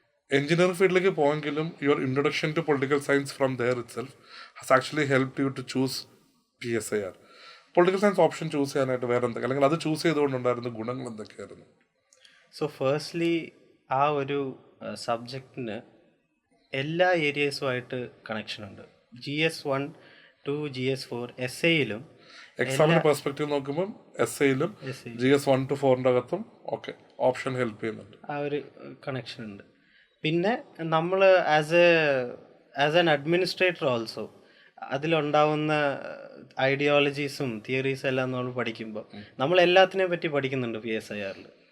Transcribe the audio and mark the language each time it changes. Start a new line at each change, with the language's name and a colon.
Malayalam: Engineering ഫീൽഡിലേക്ക് പോയെങ്കിലും
English: Your introduction to political science from there itself has actually help you to choose PSIR.
Malayalam: Political science option choose ചെയ്യാനായിട്ട് വേറെ എന്തൊക്കെ, അല്ലെങ്കിൽ അത് ചൂസ് ചെയ്തുകൊണ്ടുണ്ടായിരുന്ന ഗുണങ്ങൾ എന്തൊക്കെയായിരുന്നു? സോ ഫേസ്റ്റ്ലി ആ ഒരു സബ്ജക്റ്റിന് എല്ലാ ഏരിയസുമായിട്ട് കണക്ഷൻ ഉണ്ട്. GS1 to GS4 എസ്സേയിലും എക്സാമിൻ്റെ പെർസ്പെക്റ്റീവ് നോക്കുമ്പോൾ എസ്സേയിലും GS1 to 4 അകത്തും ഓക്കെ ഓപ്ഷൻ ഹെൽപ്പ് ചെയ്യുന്നുണ്ട്. ആ ഒരു കണക്ഷൻ ഉണ്ട്. പിന്നെ നമ്മൾ
English: as an administrator also
Malayalam: അതിലുണ്ടാവുന്ന ഐഡിയോളജീസും തിയറീസും എല്ലാം നമ്മൾ പഠിക്കുമ്പോൾ നമ്മൾ എല്ലാത്തിനെ പറ്റി പഠിക്കുന്നുണ്ട് PSIRൽ.